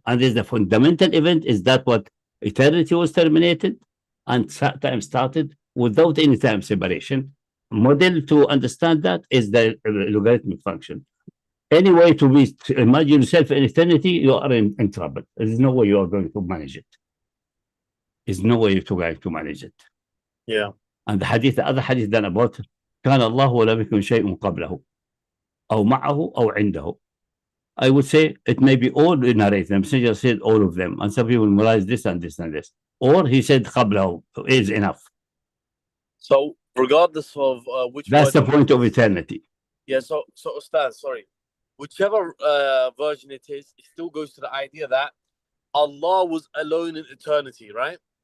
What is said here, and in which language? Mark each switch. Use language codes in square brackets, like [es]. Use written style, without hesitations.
[en] And the fundamental event is that what eternity was terminated and time started without any time separation. Model to understand that is the logarithmic function. Any way to imagine yourself in eternity, you are in trouble. There's no way you are going to manage it. There's no way you're going to manage it. Yeah. And the other hadith done about [ar] كان الله ولم يكن شيء قبله أو معه أو عنده. [en] I would say it may be all narrated. The messenger said all of them, and some people memorize this and this and this. Or he said قبله is enough. So regardless of which, that's the point of eternity. Yeah. So Ustaz, sorry, whichever version it is, it still goes to the idea that Allah was alone in eternity, right?